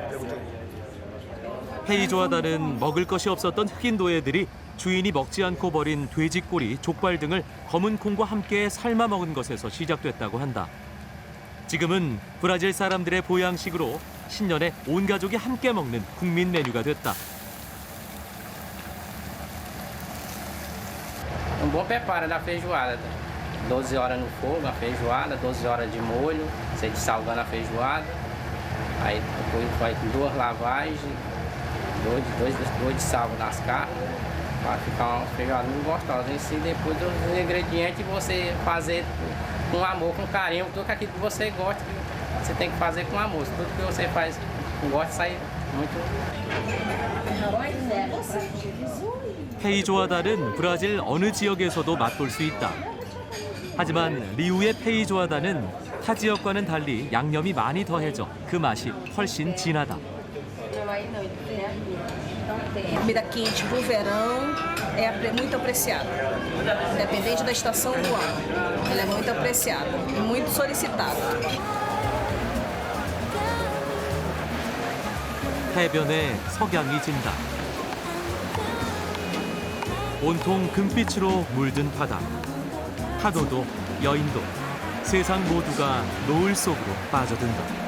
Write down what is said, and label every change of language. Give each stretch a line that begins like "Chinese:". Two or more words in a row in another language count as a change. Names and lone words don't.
Korean: 페이조아다는 먹을 것이 없었던 흑인 노예들이 주인이 먹지 않고 버린 돼지꼬리, 족발 등을 검은 콩과 함께 삶아 먹은 것에서 시작됐다고 한다. 지금은 브라질 사람들의 보양식으로 신년에 온 가족이 함께 먹는 국민 메뉴가 됐다.
Portuguese: Um bom preparo da feijoada. 12 horas no fogo, a feijoada, 12 horas de molho, você dessalgando a feijoada. Aí depois vai com 2 lavagens, 2 de salvo nas carnes, para ficar uma feijoada muito gostosa. Em si, depois os ingredientes você fazer com amor, com carinho, tudo aquilo que você gosta, que você tem que fazer com amor. Tudo que você faz com gosto sai muito.
Korean: 페이조하다는 브라질 어느 지역에서도 맛볼 수 있다. 하지만 리우의 페이조하다는 타 지역과는 달리 양념이 많이 더해져 그 맛이 훨씬 진하다.
Portuguese: Comida quente pro verão é muito apreciada, independente da estação do ano. Ela é muito apreciada e muito solicitada.
Korean: 해변에 석양이 진다. 온통 금빛으로 물든 바다. 파도도 여인도 세상 모두가 노을 속으로 빠져든다.